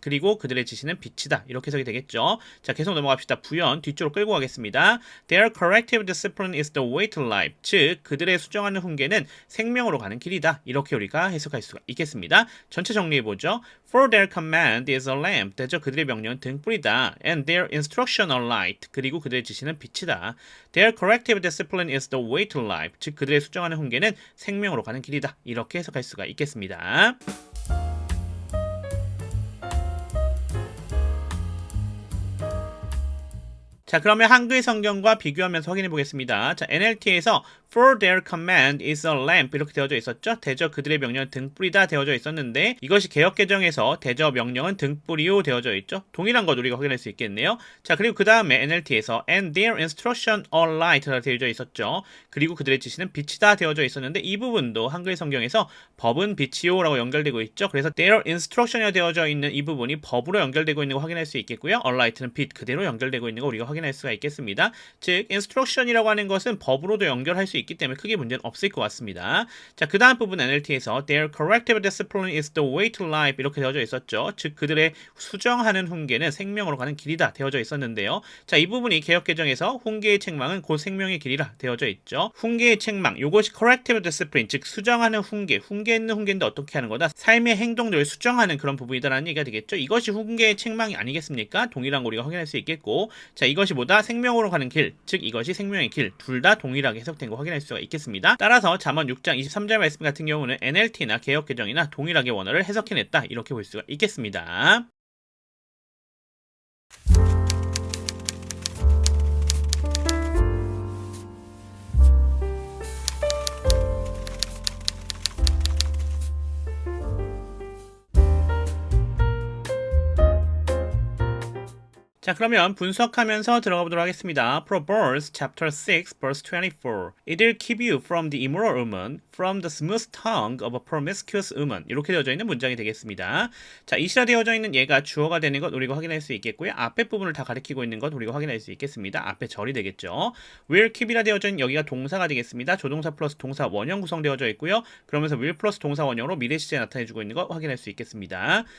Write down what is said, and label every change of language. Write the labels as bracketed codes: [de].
[ko] 그리고 그들의 지시는 빛이다. 이렇게 해석이 되겠죠. 자, 계속 넘어갑시다. 부연 뒤쪽으로 끌고 가겠습니다. [en] Their corrective discipline is the way to life. [ko] 즉 그들의 수정하는 훈계는 생명으로 가는 길이다. 이렇게 우리가 해석할 수가 있겠습니다. 전체 정리해보죠. [en] For their command is a lamp. [ko] 대저 그들의 명령은 등불이다. [en] And their instruction a light. [ko] 그리고 그들의 지시는 빛이다. [en] Their corrective discipline is the way to life. [ko] 즉 그들의 수정하는 훈계는 생명으로 가는 길이다. 이렇게 해석할 수가 있겠습니다. 자, 그러면 한글 성경과 비교하면서 확인해 보겠습니다. 자, NLT에서 [en] For their command is a lamp [ko] 이렇게 되어져 있었죠. 대저 그들의 명령은 등불이다 되어져 있었는데 이것이 개역 개정에서 대저 명령은 등불이요 되어져 있죠. 동일한 것 우리가 확인할 수 있겠네요. 자, 그리고 그 다음에 NLT에서 [en] And their instruction a light [ko] 라 되어져 있었죠. 그리고 그들의 지시는 빛이다 되어져 있었는데 이 부분도 한글 성경에서 법은 빛이요 라고 연결되고 있죠. 그래서 [en] their instruction [ko] 이 되어져 있는 이 부분이 법으로 연결되고 있는 거 확인할 수 있겠고요. a light는 빛 그대로 연결되고 있는 거 우리가 확인할 수가 있겠습니다. 즉 instruction이라고 하는 것은 법으로도 연결할 수 있기 때문에 크게 문제는 없을 것 같습니다. 자, 그 다음 부분 NLT에서 [en] Their corrective discipline is the way to life [ko] 이렇게 되어져 있었죠. 즉 그들의 수정하는 훈계는 생명으로 가는 길이다 되어져 있었는데요. 자, 이 부분이 개역 개정에서 훈계의 책망은 곧 생명의 길이라 되어져 있죠. 훈계의 책망, 요것이 [en] corrective discipline, [ko] 즉 수정하는 훈계, 훈계 있는 훈계인데 어떻게 하는 거다? 삶의 행동들을 수정하는 그런 부분이다라는 얘기가 되겠죠. 이것이 훈계의 책망이 아니겠습니까? 동일한 거 우리가 확인할 수 있겠고, 자, 이것이 보다 생명으로 가는 길, 즉 이것이 생명의 길, 둘 다 동일하게 해석된 거 확인할 수가 있겠습니다. 따라서 잠언 6장 23절 말씀 같은 경우는 NLT나 개역 개정이나 동일하게 원어를 해석해냈다 이렇게 볼 수가 있겠습니다. 자, 그러면 분석하면서 들어가 보도록 하겠습니다. [en] Proverbs chapter 6 verse 24. It'll keep you from the immoral woman, from the smooth tongue of a promiscuous woman. [ko] 이렇게 되어져 있는 문장이 되겠습니다. 자, 이시라 되어져 있는 얘가 주어가 되는 것 우리가 확인할 수 있겠고요. 앞에 부분을 다 가리키고 있는 것 우리가 확인할 수 있겠습니다. 앞에 절이 되겠죠. [en] will keep [ko] 이라 되어져 있는 여기가 동사가 되겠습니다. 조동사 플러스 동사 원형 구성되어져 있고요. 그러면서 will 플러스 동사 원형으로 미래 시제에 나타내주고 있는 것 확인할 수 있겠습니다.